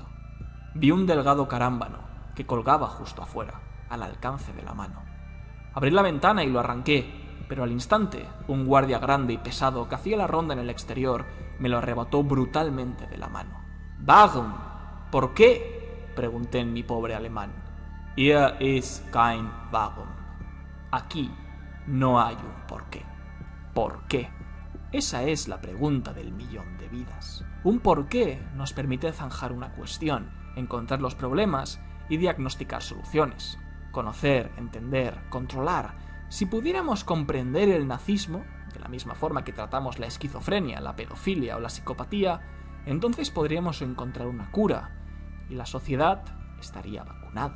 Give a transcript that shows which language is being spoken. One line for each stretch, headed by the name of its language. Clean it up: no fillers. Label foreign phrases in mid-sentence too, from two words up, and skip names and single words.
Spanish: Vi un delgado carámbano que colgaba justo afuera, al alcance de la mano. Abrí la ventana y lo arranqué, pero al instante, un guardia grande y pesado que hacía la ronda en el exterior me lo arrebató brutalmente de la mano. «Warum? ¿Por qué?», pregunté en mi pobre alemán.
German: «Hier ist kein Warum».
Spanish: Aquí no hay un porqué. ¿Por qué? Esa es la pregunta del millón de vidas. Un porqué nos permite zanjar una cuestión, encontrar los problemas y diagnosticar soluciones. Conocer, entender, controlar. Si pudiéramos comprender el nazismo, de la misma forma que tratamos la esquizofrenia, la pedofilia o la psicopatía, entonces podríamos encontrar una cura y la sociedad estaría vacunada.